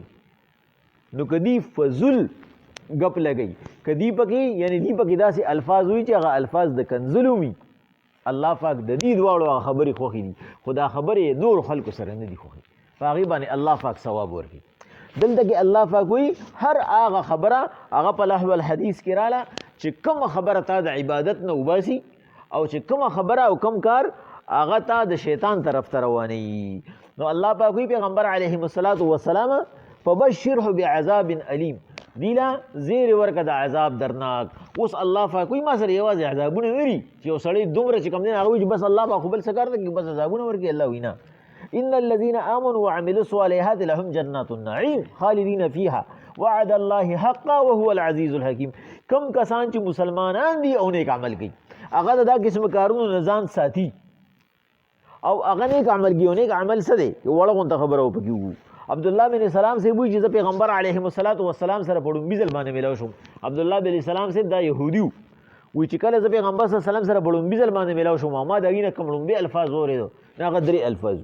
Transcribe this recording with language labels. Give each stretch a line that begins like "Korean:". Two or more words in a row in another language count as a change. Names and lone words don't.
Pashto: نو که دی فضول ګپ لګوي، که دی پکې یعنې دی پکې داسې الفاظ وي چې هغه الفاظ د کنځلو وي، الله پاک د دې دواړو هغه خبرې خوښې دي، خو دا خبرې نور خلکو سره نه دي خوښې، په هغې باندې الله پاک ثواب ورکوي. دلته کې الله پاک وایي هر هغه خبره هغه په
Arabic: لهو الحدیث
Pashto: کې راله چې کومه خبره تا د عبادت نه وباسي، او چې کومه خبره او کوم کار هغه تا د شیطان طرف ته روانوي. نو الله پاک وایي پیغمبر
Arabic: علیهم الصلاة والسلام فبشره بعذاب علیم،
Pashto: دیلا زیر ورکه د عذاب درناک. اوس الله پاک وایي ما سره یوازې عذابونه نه دي چې یو سړی دومره چې کوم دی هغه وایي چې بس الله پاک خو بل څه کار ته کوي، بس عذابونه ورکوي. الله وایي نه،
Arabic: ان الذين امنوا وعملوا الصالحات لهم جنات النعيم خالدين فيها وعد الله حقا وهو العزيز الحكيم.
Pashto: کم کسان چې مسلمانان دي او نیک عمل کوي، هغه دا قسم کارونو نه ځان ساتي او هغه نیک عمل کوي. نیک عمل څه دی؟ وړه غونته خبره وپکې وګورو. عبدالله بن سلام صاحب وایي چې زه پیغمبر
Arabic: علیهم الصلاة والسلام
Pashto: سره په ړومبي ځل باندې میلاو شوم. عبدالله بن سلام صاحب دا یهودي و، وایي چې کله زه پیغمبر
Arabic: صلی الله علیه وسلم
Pashto: سره په ړومبي ځل باندې میلاو شوم، ما د هغې نه کوم ړومبي الفاظ واورېدو، هغه 3 الفاظ.